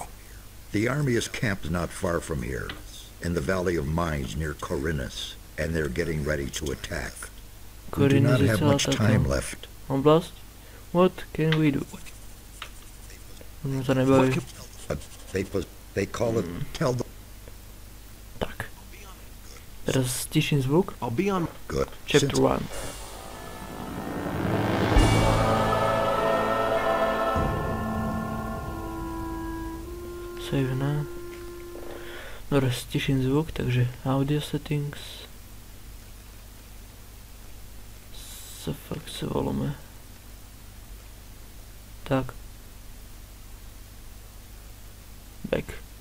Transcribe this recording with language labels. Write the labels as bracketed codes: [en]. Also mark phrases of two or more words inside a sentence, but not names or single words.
[en] The army is camped not far from here, in the Valley of Mines near Khorinis, and they're getting ready to attack. We do not have much time left. Oblast? What can we do? They call it tell the... [sk] Tak. Teraz stiším zvuk. [en] I'll be on. Good. Chapter 1. Save na. [sk] Dobre, stiším zvuk, takže [en] audio settings. [cs] Fakt se voláme. [sk] Tak. Back.